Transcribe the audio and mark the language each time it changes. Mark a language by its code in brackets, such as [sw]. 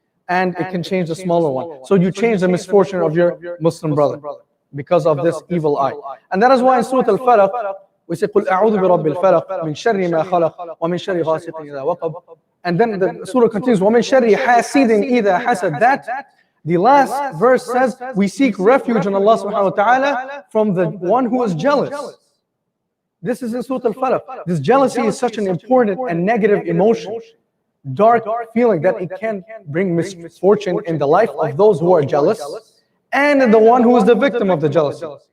[en] And it can change the smaller one. So you change the misfortune of your Muslim brother because of this evil eye. And that is why in Surah Al-Falaq, we say, [ar] قُلْ أَعُوذُ بِرَبِّ الْفَلَقِ مِنْ شَرِّ مَا خَلَقَ وَمِنْ شَرِّ غَاسِقٍ إِذَا وَقَبَ. [en] And then the surah continues, [ar] وَمِنْ شَرِّ حَاسِدٍ إِذَا حَسَدَ. [en] That, the last verse says, we seek refuge in Allah subhanahu wa ta'ala from the one who is jealous. This is in Surah Al-Falaq. This jealousy is such an important and negative emotion, dark feeling, that it can bring misfortune in the life of those who are jealous and in the one who is the victim of the jealousy.